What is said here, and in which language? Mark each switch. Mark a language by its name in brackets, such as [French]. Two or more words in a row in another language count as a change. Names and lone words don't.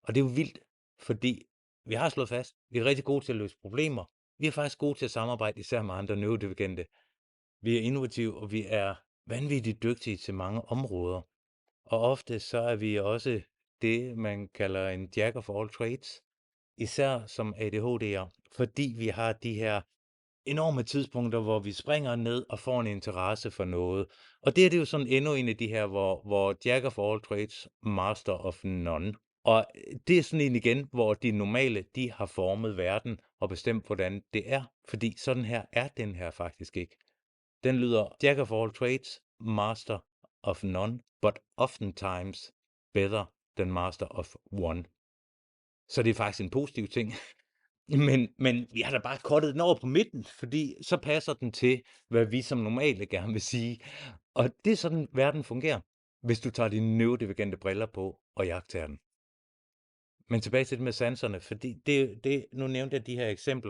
[Danish] Og det er jo vildt, fordi vi har slået fast, vi er rigtig gode til at løse problemer. Vi er faktisk gode til at samarbejde, især med andre neurodivergente. Vi er innovative, og vi er vanvittigt dygtige til mange områder. Og ofte så er vi også det, man kalder en [English] jack of all trades, [Danish] især som ADHD'er, fordi vi har de her enorme tidspunkter, hvor vi springer ned og får en interesse for noget. Og det er jo sådan endnu en af de her, hvor [English] jack of all trades, master of none. [Danish] Og det er sådan en igen, hvor de normale, de har formet verden og bestemt, hvordan det er. Fordi sådan her er den her faktisk ikke. Den lyder [English] jack of all trades, master of none, but oftentimes better than master of one. [Danish] Så det er faktisk en positiv ting. Men vi har da bare kortet den over på midten, fordi så passer den til, hvad vi som normale gerne vil sige. Og det er sådan, verden fungerer, hvis du tager dine neurodivergente briller på og jagter den. Men tilbage til det med sanserne, fordi nu nævnte jeg de her eksempler.